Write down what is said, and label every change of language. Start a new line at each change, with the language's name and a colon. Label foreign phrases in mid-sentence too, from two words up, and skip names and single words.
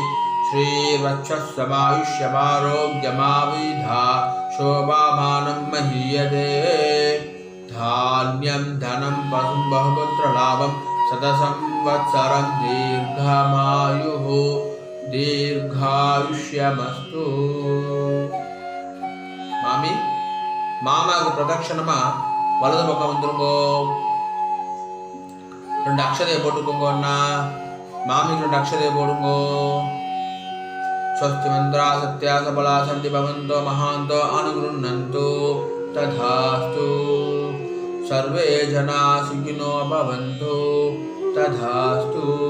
Sanskrit: श्रीवक्षस्समायुष्यमारोग्यमाविधा शोभामानं महीयते धान्यं धनं पशुं बहुपुत्रलाभं शतसंवत्सरं दीर्घमायुः दीर्घायुष्यमस्तु मामी
Tamil: மாமாவுக்கு பிரதட்சணமா வலது பக்கம் வந்துருங்கோ. 2 அக்ஷதையை போட்டுக்கோங்க அண்ணா. மாமிக்கு 2 அக்ஷதையை போடுங்கோ.
Sanskrit: स्वस्ति मन्त्राः सत्याः सफलाः सन्तु भवन्तो महान्तो अनुगृह्णन्तु तदस्तु सर्वे जनाः सुखिनो भवन्तु तदस्तु.